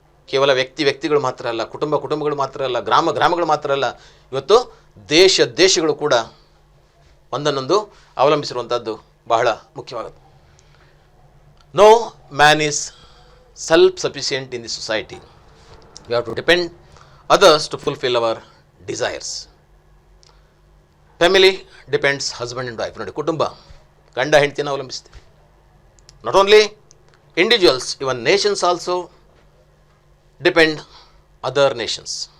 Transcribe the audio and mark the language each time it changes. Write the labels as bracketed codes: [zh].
[kn] ಕೇವಲ ವ್ಯಕ್ತಿಗಳು ಮಾತ್ರ ಅಲ್ಲ, ಕುಟುಂಬಗಳು ಮಾತ್ರ ಅಲ್ಲ, ಗ್ರಾಮಗಳು ಮಾತ್ರ ಅಲ್ಲ, ಇವತ್ತು ದೇಶಗಳು ಕೂಡ ಒಂದನ್ನೊಂದು ಅವಲಂಬಿಸಿರುವಂಥದ್ದು ಬಹಳ ಮುಖ್ಯವಾಗುತ್ತೆ. [en] No man is self sufficient in the society. We have to depend others to fulfill our desires. Family depends husband and wife. [kn] ನೋಡಿ, ಕುಟುಂಬ ಗಂಡ ಹೆಂಡತಿಯನ್ನು ಅವಲಂಬಿಸುತ್ತೆ. [en] Not only individuals, even nations also depend other nations.